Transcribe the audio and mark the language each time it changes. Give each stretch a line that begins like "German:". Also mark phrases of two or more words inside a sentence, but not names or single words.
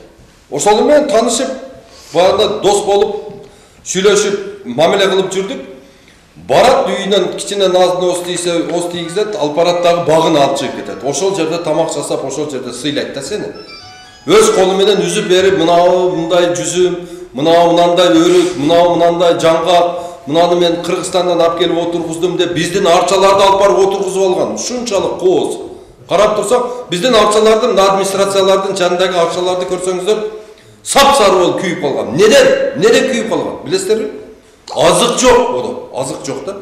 Kyrgyz: Ошол менен таанышып, баягында дос болуп, сүйлөшүп, мамиле кылып жүрдүк. Барат үйүнөн кичине назын оз тийгизет, алып барат дагы багын алып чыгып кетет. Ошол жерде тамак жасап, ошол жерде сыйлайт да сени. Өз колу менен үзүп берип, мынау мындай жүзүм, мынау мынандай өрүк, мынау мынандай жаңгак, мынаны мен Кыргызстандан алып келип отургуздум деп биздин арчаларды алып барып отургузуп алган. Ушунчалык кооз. Карап турсак, биздин арчалардын, администрациялардын жанындагы арчаларды көрсөңүздөр, сап-сары болуп күйүп калган. Неден күйүп калган? Билесиздерби? Азык жок, азык жок да.